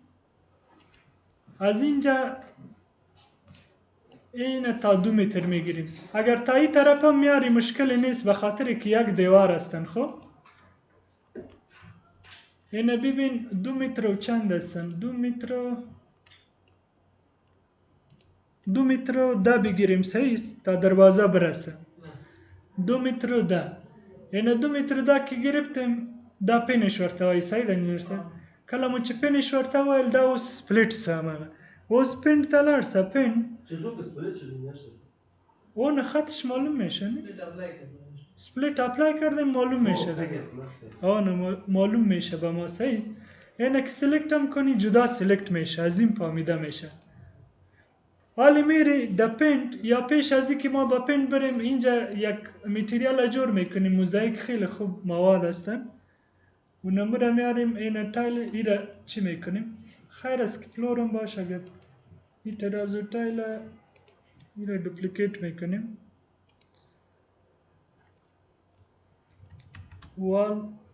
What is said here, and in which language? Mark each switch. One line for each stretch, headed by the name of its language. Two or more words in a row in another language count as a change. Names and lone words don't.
Persian: از اینجا این تا 2 متر میگیریم اگر تا این طرف هم میاری مشکل نیست به خاطر که یک دیوار هستن خب این ببین 2 متر و چند هستن 2 متر و 10 بگیریم سایز تا دروازه برسه 2 متر و 10 یعنی 2 متر و 10 که گرفتیم
Pashto: دا پینش ورته وایي صحیح ده نیرسه کله مو چې پینش ورته وویل دا اوس سپلیټ شه همغه اوس پینټ ته لاړ شه پینټ
Persian: چطور که سپلیت شده نیست؟ اون خطش معلوم میشه نه
English: split apply
Persian: کردیم معلوم میشه دیگه آن معلوم میشه به ما صحیح است اینه که سلکت هم کنی جدا سلکت میشه از این فهمیده میشه حالی میری در پینت یا پیش از اینکه ما با پینت بریم اینجا یک متریال جور میکنیم موزاییک خیلی خوب مواد هستن و نموره میاریم این
English: tile area
Persian: چی میکنیم خیر است که فلورم باشه اگر این ترازو
English: tile area
Persian: دوپلیکیت میکنیم وال